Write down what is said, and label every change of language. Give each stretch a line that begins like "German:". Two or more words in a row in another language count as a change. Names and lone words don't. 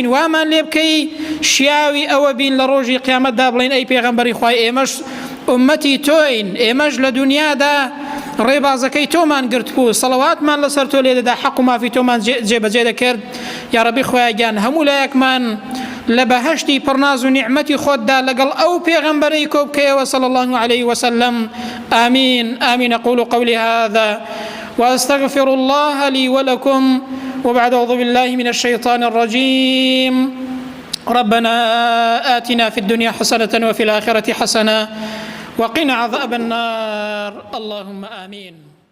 Central Kurdish: وامان لێ بکەی شیاوی ئەوە بین لە ڕۆژی قیامەتدا بڵێن ئەی پێغەمبەری خوای ئێمەش ئومەتی تۆین ئێمەش لە دنیادا ڕێبازەکەی تۆمان گرت بوو سەڵەواتمان لەسەر تۆ لێ دەدا حەق و مافی تۆمان جێبەجێ دەکرد یا رەبی خۆیان گیان هەموو لایەکمان لە بەهەشتی پڕناز و نیعمەتی خۆتدا لەگەڵ ئەو پێغەمبەرەی کۆ بکەیەوە
Arabic: صلی الله عليه وسلم آمين آمين أقول قولي هذا وأستغفر الله لي ولكم وبعد أعوذ بالله من الشيطان الرجيم ربنا آتنا في الدنيا حسنة وفي الآخرة حسنة وقنا عذاب النار اللهم آمين